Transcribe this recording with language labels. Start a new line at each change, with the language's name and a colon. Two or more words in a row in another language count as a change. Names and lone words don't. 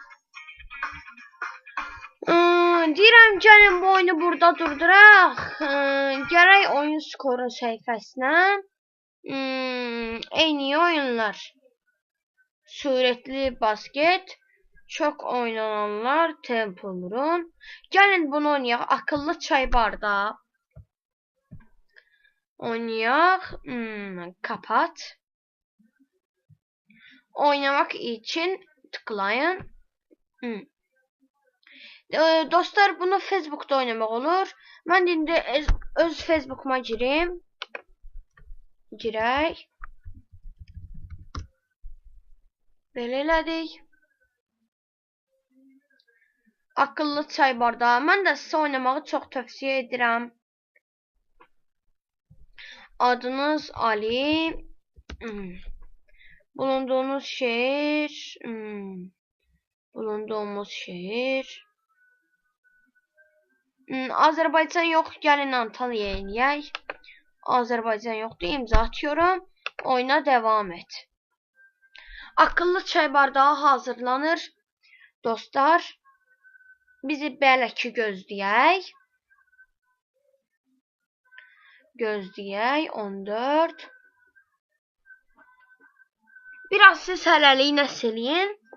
Azerbaijani: Deyirəm, gəlin bu oyunu burada durduraq. Gərək oyun skoru səhifəsinə. Eyni oyunlar. Sürətli basket. Çox oynananlar. Temple Run. Gəlin bunu oynayaq. Akıllı çay bardağı. Oynayaq.
Turkish: Kapat. Oynamak için tıklayın.
Azerbaijani: Dostlar, bunu Facebook'da oynamaq olur. Mən indi öz Facebook'uma gireyim. Girək. Belə elədik. Akıllı çay bardağı. Mən də sizə oynamağı çox tövsiyə edirəm. Adınız Ali.
Turkish: Bulunduğumuz şehir. Bulunduğumuz şehir.
Azerbaijani: Azərbaycan yox, gəlin Antalya'ya eləyək. Azərbaycan yoxdur,
Turkish: imza atıyorum. Oyuna devam et.
Azerbaijani: Akıllı çay bardağı hazırlanır. Dostlar, bizi belə ki gözləyək. Gözləyək, 14. Biraz siz hələlik nəsə eləyin.